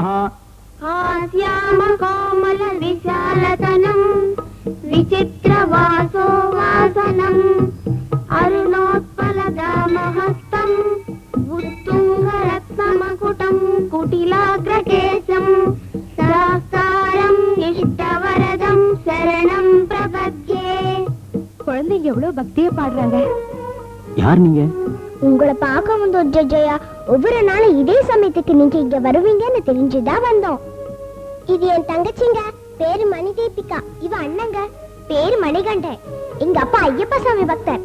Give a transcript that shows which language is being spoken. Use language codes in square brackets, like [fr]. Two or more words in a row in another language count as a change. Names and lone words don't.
[sa] हास्याम कोमल विशालतनम् विचित्रवासो वासनम् अरुणोत्पलदामहस्तम् उत्तुङ्गरत्नमकुटम् कुटिलाग्रकेशम् सहस्रम् इष्टवरदम् शरणम् प्रपद्ये. [ta] குழந்தைங்க எவ்வளவு பக்தியா பாடுறாங்க. யார் நீங்க? உங்களை பார்க்க வந்தோம் ஜெயா. ஒவ்வொரு நாளும் இதே சமயத்துக்கு நீங்க இங்க வருவீங்கன்னு தெரிஞ்சுதான் வந்தோம். இது என் தங்கச்சிங்க, பேரு மணி தீபிகா. இவ அண்ணங்க, பேரு மணிகண்டன். எங்க அப்பா ஐயப்ப சாமி பக்தர்.